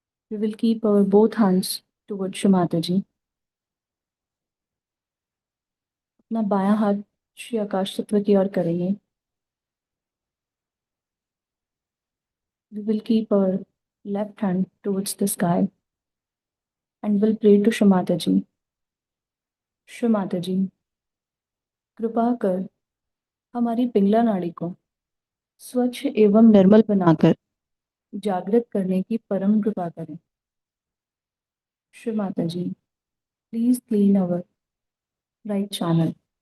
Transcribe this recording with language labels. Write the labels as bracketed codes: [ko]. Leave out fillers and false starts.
[en] We will keep our both hands towards Shri Mata ji. [hi] अपना बायां हाथ श्री आकाश तत्व की ओर करेंगे। [en] We will keep our left hand towards the sky and will pray to Shri Mata ji. [hi] Shri Mata जी, कृपा कर हमारी पिंगला नाड़ी को स्वच्छ एवं निर्मल बनाकर जागृत करने की परम कृपा करें। [en] Shri Mata ji, please clean our right channel.